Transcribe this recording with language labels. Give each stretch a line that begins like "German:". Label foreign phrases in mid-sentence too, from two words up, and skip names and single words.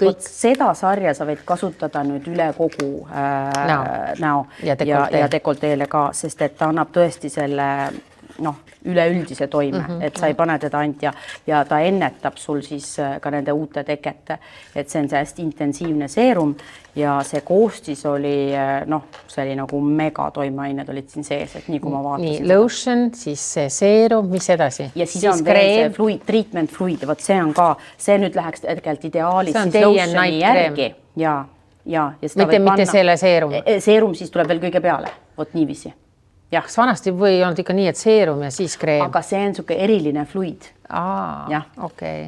Estonian: Seda sarja sa võid kasutada nüüd üle kogu näo ja dekolteele ka, sest et ta annab tõesti selle üleüldise toime, et sa ei pane teda ainult ja ta ennetab sul siis ka nende uute teket, et see on see hästi intensiivne seerum ja see koostis oli, see oli nagu mega toimeained olid siin sees, et nii kui ma vaatasin. Nii, lotion, siis see seerum, mis edasi? Ja siis on veel see fluid,
English: treatment fluid,
Estonian: võt see on ka, see nüüd läheks tegelikult ideaalis siis lotioni järgi. Ja mitte selle seerum? Seerum siis tuleb veel kõige peale, võt niiviisi. Kas vanasti või olnud ikka nii, et seerum ja siis kreem? Aga see on suke eriline fluid. Okay.